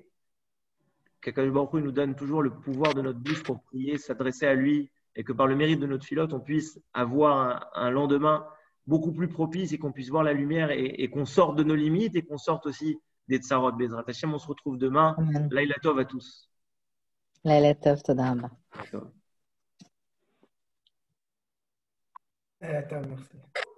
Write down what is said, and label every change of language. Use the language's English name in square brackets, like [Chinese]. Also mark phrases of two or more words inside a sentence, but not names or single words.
[French] Qu' [Hebrew] הקדוש ברוך הוא [French] nous donne toujours le pouvoir de notre bouche pour prier, s'adresser à lui, et que par le mérite de notre filote, on puisse avoir un lendemain beaucoup plus propice et qu'on puisse voir la lumière et qu'on sorte de nos limites et qu'on sorte aussi des [Hebrew] צרות בעזרת השם. [French] On se retrouve demain. Amen. [Hebrew] לילה טוב [French] à tous. [Hebrew] לילה טוב, תודה רבה. [French] Attends, merci.